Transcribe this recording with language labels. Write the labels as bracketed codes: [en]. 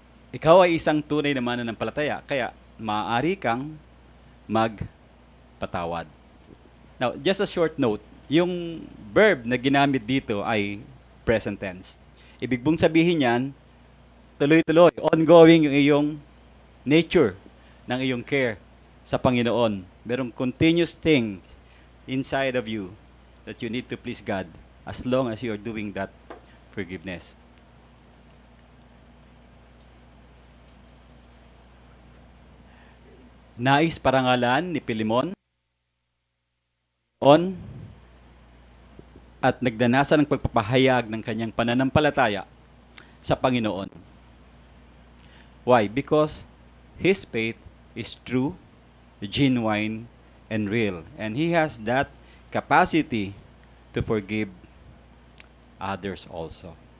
[tl] Ikaw ay isang tunay na mananampalataya, kaya maaari kang magpatawad. [en] Now, just a short note, [tl] yung [en] verb [tl] na ginamit dito ay [en] present tense. [tl] Ibig bong sabihin yan, tuloy-tuloy, ongoing yung iyong nature ng iyong care sa Panginoon. Merong [en] continuous thing inside of you that you need to please God as long as you are doing that forgiveness. [tl] Nais parangalan ni Philemon at nagdanasan ng pagpapahayag ng kanyang pananampalataya sa Panginoon. [en] Why? Because his faith is true, genuine, and real. And he has that capacity to forgive others also.